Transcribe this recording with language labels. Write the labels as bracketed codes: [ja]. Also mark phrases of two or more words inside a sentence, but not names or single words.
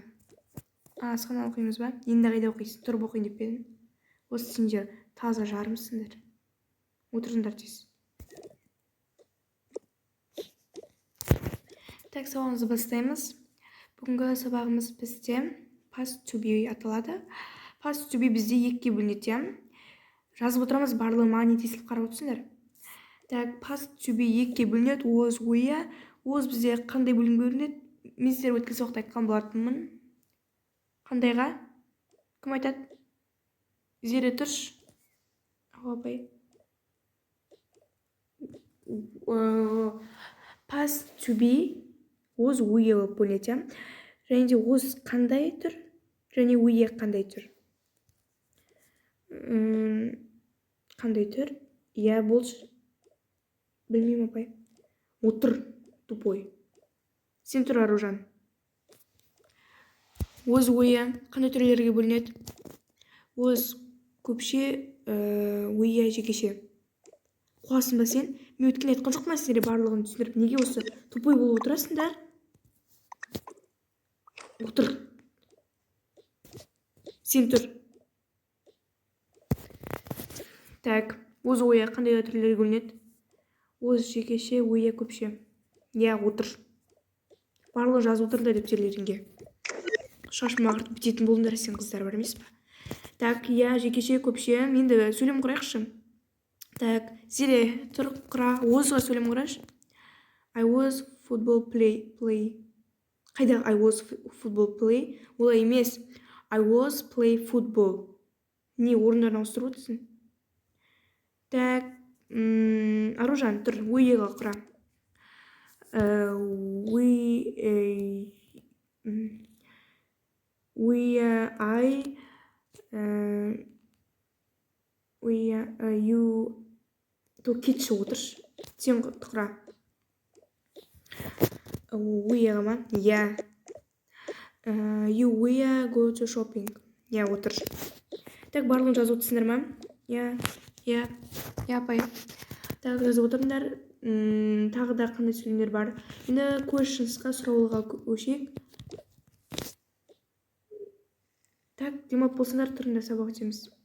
[kk] Асхана оқимыз ба? Енді қайда оқисың? Тұрып оқиын деп едім. Осы сендер таза жарымсыңдар. Отырыңдар тез. Сабағымызды бастаймыз. Бүгінгі сабағымыз бізде [en] past to be [kk] аталады. [en] Past to be [kk] бізде екіге бөлінеді. Жазып отырамыз, барлығы маған тесіліп қарап отырсыңдар. [en] Past to be [kk] екіге бөлінеді. [en] Was, were. [kk] Was бізде қандай бөлім бөлінеді? Мен сіздер өткен сабақта айтқан болатынмын. Қандайға? Кім айтады? Зере тұрш. Апай. [en] Past to be was, were [kk] болып бөлінеді. Және де was қандай тұр? Және were қандай тұр? Қандай тұр? болшы. Білмеймін, апай. Отыр, тупой. Сен тұр, Аружан. [en] Was, were [kk] қандай түрлерге бөлінеді? Was көпше, were жекеше. Қуасың ба сен? Мен өткен айтқан жоқ ма сендерге барлығын түсіндіріп? Неге осы тупой болып отырасыңдар? Отыр. Сен тұр. [en] Was, were [kk] қандай түрлерге бөлінеді? Was жекеше, were көпше. Отыр. Барлығы жазып отырды дәптерлеріңе. Шашым ағыртып бітетін болыңдар, сен қыздар бар емес па? Жекеше, көпше. Енді сөйлем құрайықшы. Зере, тұр, құра. Озға сөйлем құрайшы. [en] I was football play. Қайда I was football play? [kk] Олай емес. [en] I was play football. [kk] Не, орындарын ауыстырып отырсың? Так, Аружан, тұр, we-ға құра. You то кетші отырш. Сен тұқыра. We-ға ма? [en] Yeah. You we go to shopping. [kk] Я отырш. Так, барлығын жазып отырсыңдар ма? Я апай. Так, жазып отырыңдар. Тағы да қандай сөйлемдер бар? Енді questions-қа, сұраулыға көшейік. Так, демалып болсаңдар тұрыңдар, сабақ өтеміз.